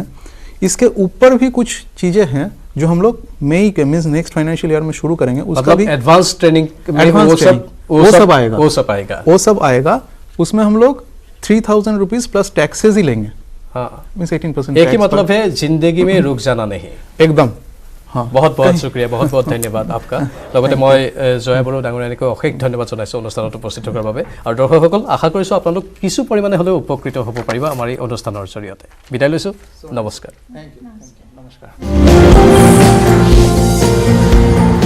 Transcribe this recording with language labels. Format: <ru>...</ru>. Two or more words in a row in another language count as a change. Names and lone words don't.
<hi>इसके ऊपर भी कुछ चीज़ें हैं जो हम लोग मई के मीन्स</hi> <en>next financial year</en> <hi>में शुरू करेंगे। उसका भी</hi> <en>advance training</en> <hi>वो सब आएगा। उसमें हम लोग 3,000</hi> <en>rupees plus taxes</en> <hi>ही लेंगे। हाँ, मीन्स 18%। एक ही मतलब है जिंदगी में रुक जाना नहीं, एकदम। हाँ, बहुत बहुत शुक्रिया, बहुत बहुत धन्यवाद आपका।</hi> <as>লগতে মই জয়া বড়ো ডাঙৰীয়ানীক অশেষ ধন্যবাদ জনাইছোঁ অনুষ্ঠানত উপস্থিত থকাৰ বাবে। আৰু দৰ্শকসকল, আশা কৰিছোঁ আপোনালোক কিছু পৰিমাণে হ'লেও উপকৃত হ'ব পাৰিব আমাৰ এই অনুষ্ঠানৰ জৰিয়তে। বিদায় লৈছোঁ, নমস্কাৰ। নমস্কাৰ।</as>